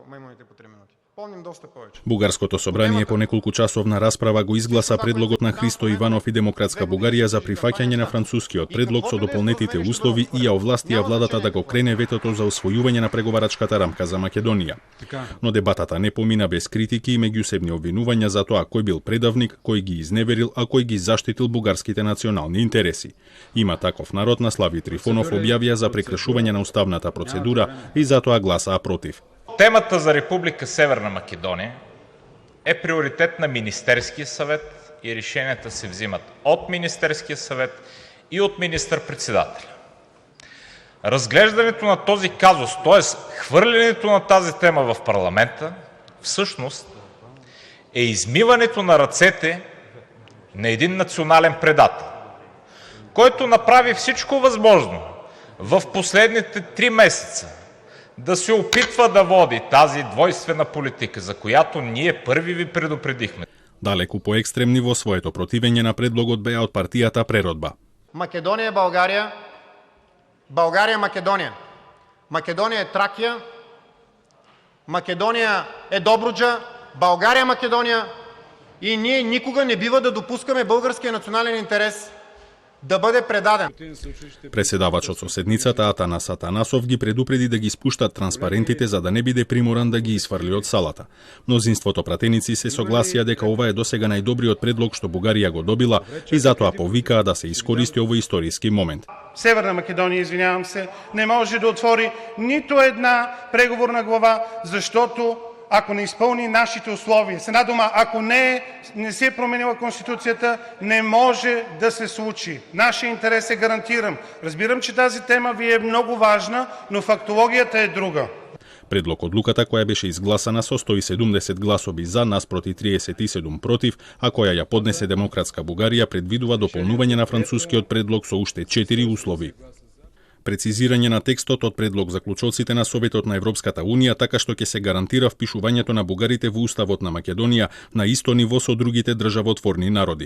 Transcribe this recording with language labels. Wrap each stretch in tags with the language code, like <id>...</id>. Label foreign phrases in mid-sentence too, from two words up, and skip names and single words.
<bg>маймуните по 3 минути. Помним доста повече.</bg> <mk>Бугарското собрание по неколку часовна расправа го изгласа предлогот на Христо Иванов и Демократска Бугарија за прифаќање на францускиот предлог со дополнетите услови и ја овластија владата да го крене ветото за усвојување на преговарачката рамка за Македонија. Но дебатата не помина без критики и меѓусебни обвинувања за тоа кој бил предавник, кој ги изневерил, а кој ги заштитил бугарските национални интереси. Има таков народ на Слави Трифонов објавија за прекршување на уставната процедура и затоа гласаа против.</mk> <bg>Темата за Република Северна Македония е приоритет на Министерския съвет и решенията се взимат от Министерския съвет и от министър-председателя. Разглеждането на този казус, т.е. хвърлянето на тази тема в парламента, всъщност е измиването на ръцете на един национален предател, който направи всичко възможно в последните 3 месеца да се опитва да води тази двойствена политика, за която ние първи ви предупредихме.</bg> <mk>Далеку поекстремни во своето противење на предлогот беа од партијата Преродба.</mk> <bg>Македонија е Българија, Българија е Македонија. Македонија е Тракија, Македонија е Добруджа, Българија е Македонија и ние никога не бива да допускаме българския национален интерес да бъде предаден.</bg> <mk>Преседавачот со седницата Атанас Атанасов ги предупреди да ги спуштат транспарентите за да не биде приморан да ги изфрли од салата. Мнозинството пратеници се согласија дека ова е досега најдобриот предлог што Бугарија го добила и затоа повикаа да се искористи овој историски момент.</mk> <bg>Северна Македонија, извинявам се, не може да отвори нито една преговорна глава, защото ако не изпълни нашите условия. С една дума, ако не се е променила Конституцията, не може да се случи. Нашия интерес е гарантиран. Разбирам, че тази тема ви е много важна, но фактологията е друга.</bg> <mk>Предлог одлуката која беше изгласана со 170 гласови за наспроти 37 против, а која ја поднесе Демократска Бугарија, предвидува дополнување на францускиот предлог со уште 4 услови. Прецизирање на текстот од предлог заклучоците на Советот на Европската Унија, така што ќе се гарантира впишувањето на бугарите во Уставот на Македонија на исто ниво со другите државотворни народи.</mk>